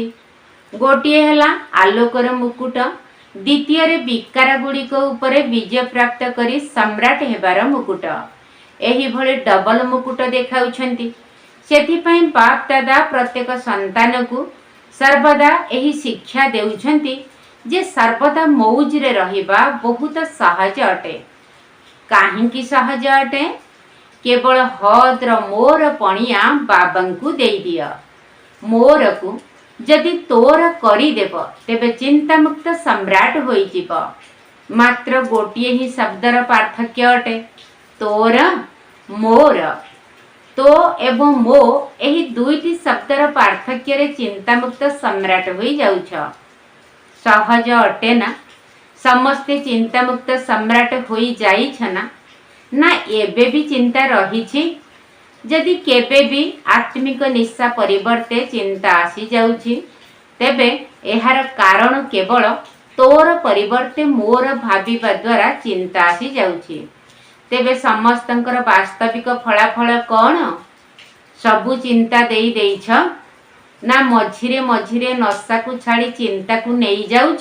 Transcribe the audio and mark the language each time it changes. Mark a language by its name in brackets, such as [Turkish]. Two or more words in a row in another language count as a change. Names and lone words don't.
[Odia] ଗୋଟିଏ ହଲା ଆଲୋକର ମୁକୁଟ, ଦ୍ୱିତୀୟ ରେ ବିକାର ଗୁଡ଼ିକ ଉପରେ ବିଜୟ ପ୍ରାପ୍ତ କରି ସମ୍ରାଟ ହେବାର ମୁକୁଟ। ଏହି ଭଳି ଡବଲ ମୁକୁଟ ଦେଖାଉଛନ୍ତି। ସେଥିପାଇଁ ବାପ ଦାଦା ପ୍ରତ୍ୟେକ ସନ୍ତାନ କୁ ସର୍ବଦା ଏହି ଶିକ୍ଷା ଦେଉଛନ୍ତି ଯେ ସର୍ବଦା ମୌଜ ରେ ରହିବା ବହୁତ ସହଜ ଅଟେ। କାହିଁକି ସହଜ ଅଟେ? କେବଳ ହଦ୍ର ମୋର ପଣିଆ ବାବାଙ୍କୁ ଦେଇ ଦିଅ। ମୋର କୁ ଯଦି ତୋର କରି ଦେବ ତେବେ ଚିନ୍ତା ମୁକ୍ତ ସମ୍ରାଟ ହୋଇ ଜୀବ। ମାତ୍ର ଗୋଟିଏ ହିଁ ଶବ୍ଦର ପାର୍ଥକ୍ୟ ଅଟେ, ତୋର ମୋର। ତୋ ଏବଂ ମୋ ଏହି ଦୁଇଟି ଶବ୍ଦର ପାର୍ଥକ୍ୟ ରେ ଚିନ୍ତା ମୁକ୍ତ ସମ୍ରାଟ ହୋଇ ଯାଉଛ। ସହଜ ଅଟେ ନା? ସମସ୍ତେ ଚିନ୍ତା ମୁକ୍ତ ସମ୍ରାଟ ହୋଇ ଯାଇଛ ନା? ନା ଏବେ ବି ଚିନ୍ତା ରହିଛି? ଯଦି କେବେ ବି ଆତ୍ମିକ ନିଶା ପରିବର୍ତ୍ତେ ଚିନ୍ତା ଆସି ଯାଉଛି ତେବେ ଏହାର କାରଣ କେବଳ ତୋର ପରିବର୍ତ୍ତେ ମୋର ଭାବିବା ଦ୍ୱାରା ଚିନ୍ତା ଆସି ଯାଉଛି। ତେବେ ସମସ୍ତଙ୍କର ବାସ୍ତବିକ ଫଳାଫଳ କଉଣ? ସବୁ ଚିନ୍ତା ଦେଇ ଦେଇଛ ନା ମଝିରେ ମଝିରେ ନିଶା କୁ ଛାଡ଼ି ଚିନ୍ତା କୁ ନହିଁ ଯାଉଛ?